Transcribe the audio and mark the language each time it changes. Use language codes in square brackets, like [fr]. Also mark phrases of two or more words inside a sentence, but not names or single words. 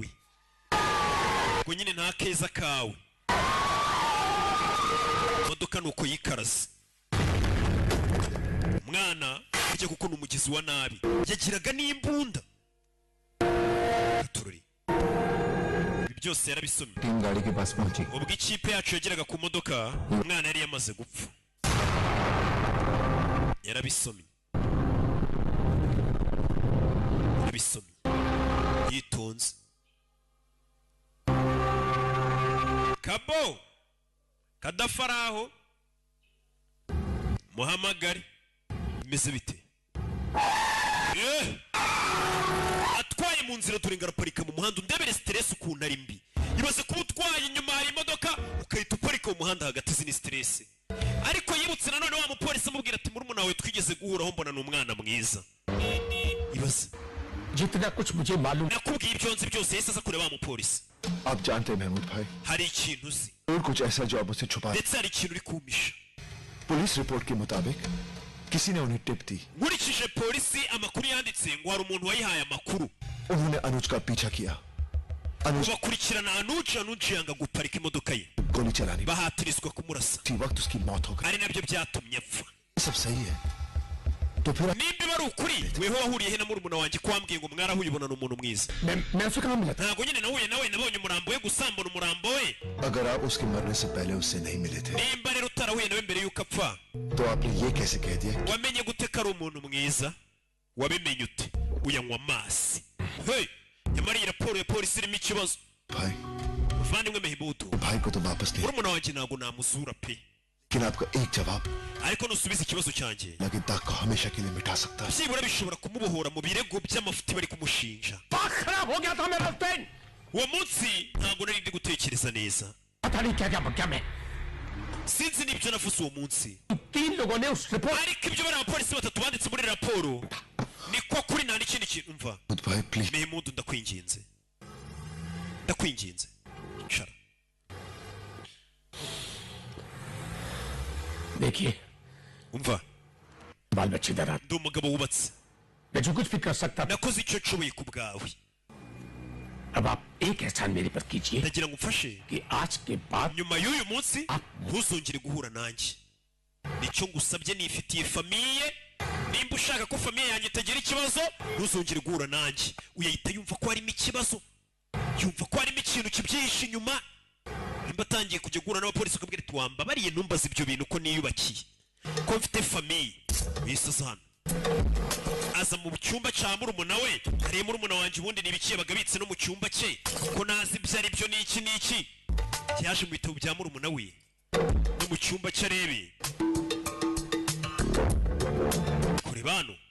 [rw] Ubwo nyine nta keza kawe. Imodoka nuko yikaraze. Umwana ajya kuko n'umugizi wa nabi yagiraga n'imbunda. Gatururi ibi byose yarabisomye. [hi] टीम गाड़ी के पास पहुंची। [rw] Ubwo ikipe yacu yageraga ku modoka umwana yari yamaze gupfa. Yarabisomye yitonze. Kabo kadafaraho muhamagare bimeze bite? Atwaye mu nzira turenga araparika mu muhanda. Undebere stress ukuntu ari mbi. Ibaze kuba utwaye inyuma hari imodoka ukahita uparika mu muhanda hagati. Izi ni stress. Ariko yibutse nanone wa mupolisi amubwira ati murumuna wawe twigeze guhuraho mbona ni umwana mwiza. Ibaze [hi] जितना कुछ मुझे मालूम [rw] nakubwiye ibyo nzi byose yahise aza kureba wa mupolisi. [hi] आप जानते हैं महमूद भाई [rw] Hari ikintu uzi [hi] और कुछ ऐसा जो आप मुझसे छुपा। [rw] ndetse hari ikintu uri kumpisha. [en] police report [hi] के मुताबिक किसी ने उन्हें टिप दी। [rw] Nkurikije polisi amakuru yanditse ngo hari umuntu wayihaye amakuru. [hi] उन्होंने अनुज का पीछा किया। अनुज [rw] Bakurikirana Anuji yanga guparika imodoka ye, [hi] गोली चलानी [rw] bahatirizwa kumurasa. [hi] थी, वक्त उसकी मौत हो गई। [rw] Ari nabyo byatumye apfa. [hi] सब सही है तो फिर [rw] Nimba bari ukuri weho wahuriye he na murumuna wanjye kwambwiye ngo mwarahuye ubona n'umuntu mwiza? [hi] मैं उसे कहाँ मिला था? [rw] Ntabwo nyine nahuye nawe nabonye umurambo we gusa mbona umurambo we. [hi] अगर आप उसके मरने से पहले उससे नहीं मिले थे [rw] Nimba rero utarahuye nawe mbere y'uko apfa, [hi] तो आपने ये कैसे कह दिया? [rw] wamenye gute ko ari umuntu mwiza? Wabimenye ute? Uyanywa amazi. Hey, nyamara iyi raporo ya polisi irimo ikibazo. [hi] भाई [rw] Muvandimwe Mehimudu, [hi] भाई को तो वापस नहीं, [rw] murumuna wanjye ntabwo namuzura pe, [hi] लेकिन आपका एक जवाब [rw] ariko nusubiza ikibazo cyanjye [hi] लगे दाग को हमेशा के लिए मिटा सकता है। [rw] byibura bishobora kumubohora mu birego by'amafuti bari kumushinja. [hi] दिमाग खराब हो गया था मेरा पेन। [rw] Uwo munsi ntabwo nari ndi gutekereza neza. [hi] पता नहीं क्या क्या बक्या मैं। [rw] Sinzi n'ibyo navuze uwo munsi, [hi] 3 लोगों ने उस रिपोर्ट [rw] ariko ibyo bari abapolisi batatu banditse muri raporo niko kuri nta n'ikindi kintu umva [hi] भाई प्लीज [rw] Memudu ndakwinginze icara [hi] देखिए [rw] umva [hi] बाल बच्चे डरा [rw] ndi umugabo wubatse [hi] मैं जो कुछ भी कर सकता था [rw] nakoze icyo nshoboye ku bwawe [hi] अब आप एक एहसान मेरे पर कीजिए [rw] ndagira ngo umfashe [hi] कि आज के बाद [rw] nyuma y'uyu munsi ntuzongere guhura nanjye nicyo ngusabye nifitiye famiye nimba ushaka ko famiye yanjye itagira ikibazo ntuzongere guhura nanjye uyahita yumva ko harimo ikibazo yumva ko harimo ikintu kibyihishe inyuma nimba atangiye kujya guhura n'abapolisi ukabwira ati wambabariye ntumbaze ibyo bintu ko niyubakiye ko mfite famiye wisaza hano aza mu cyumba cya murumuna we hariya murumuna wanjye ubundi ni ibiki yabaga abitse no mu cyumba cye ko nazi ibyo ari byo n'iki n'iki yaje mu bitabo bya murumuna we no mu cyumba cye arebe kureba hano